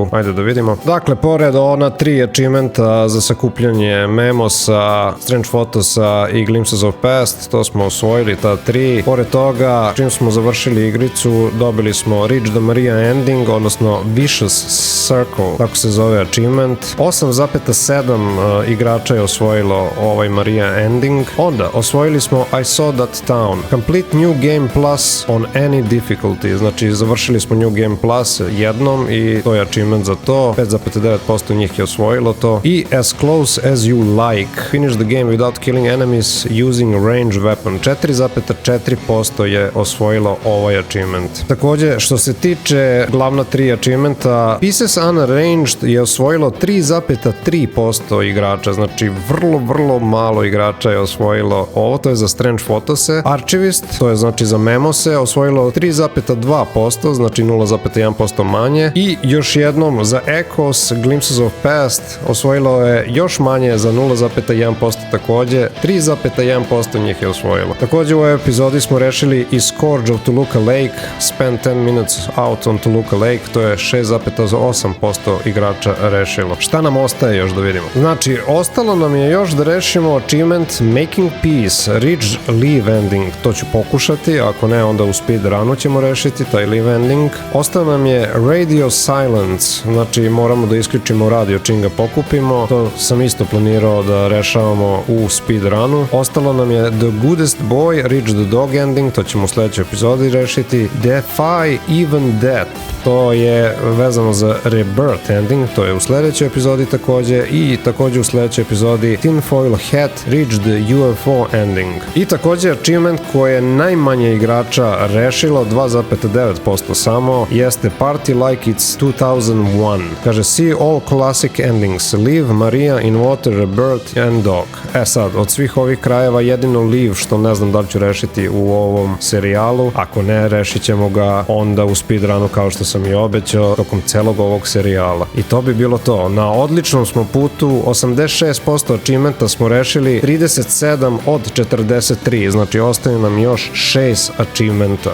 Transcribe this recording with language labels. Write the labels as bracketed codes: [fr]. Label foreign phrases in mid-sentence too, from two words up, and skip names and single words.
[sr] Ajde da vidimo. Dakle, pored ona 3 achievementa za sakupljanje memosa, Strange Photosa i Glimpses of Past, to smo osvojili, ta 3. Pored toga, čim smo završili igricu, dobili smo Reach the Maria Ending, odnosno Vicious Circle, tako se zove achievement. 8,7 igrača je osvojilo ovaj Maria Ending. Onda, osvojili smo I Saw That Town. [en] Complete New Game Plus on any difficulty. [sr] Znači, završili smo New Game Plus jednom i to je achievement za to. 5,9% njih je osvojilo to. I As Close As You Like. [en] Finish the game without killing enemies using range weapon. [sr] 4,4% je osvojilo ovaj achievement. Takođe, što se tiče glavna 3 achievementa, Pieces Unarranged je osvojilo 3,3% igrača. Znači, vrlo malo igrača je osvojilo ovo. To je za Strange Photose. Archivist, to je znači za memose, osvojilo 3,2%, znači 0,1% manje. I još jednom za Echoes, Glimpses of Past, osvojilo je još manje za 0,1% takođe, 3,1% njih je osvojilo. Takođe u ovoj epizodi smo rešili i Scourge of Toluca Lake, [en] Spend 10 minutes out on Toluca Lake, [sr] to je 6,8% igrača rešilo. Šta nam ostaje još da vidimo? Znači, ostalo nam je još da rešimo achievement Making Peace, [en] Reach Leave Ending, [sr] to ću pokušati, ako ne onda u speedrunu ćemo rešiti taj leave ending. Ostao nam je Radio Silence, znači moramo da isključimo radio čim ga pokupimo, to sam isto planirao da rešavamo u speedrunu. Ostalo nam je The Goodest Boy, [en] Reach the Dog Ending, [sr] to ćemo u sledećoj epizodi rešiti. Defy Even Death, to je vezano za Rebirth Ending, to je u sledećoj epizodi takođe, i takođe u sledećoj epizodi Tinfoil Hat, [en] Reach the UFO Ending. [sr] I takođe achievement koje je najmanje igrača rešilo, 2,9% samo, jeste Party Like It's 2001. [en] Kaže, see all classic endings, Leave, Maria, In Water, Rebirth and Dog. [sr] Sad, od svih ovih krajeva jedino Leave, što ne znam da li ću rešiti u ovom serijalu, ako ne, rešit ćemo ga onda u speedrunu kao što sam i obećao tokom celog ovog serijala. I to bi bilo to. Na odličnom smo putu, 86% achievementa smo rešili, 37 od 43, znači ostaju nam još 6 achievementa.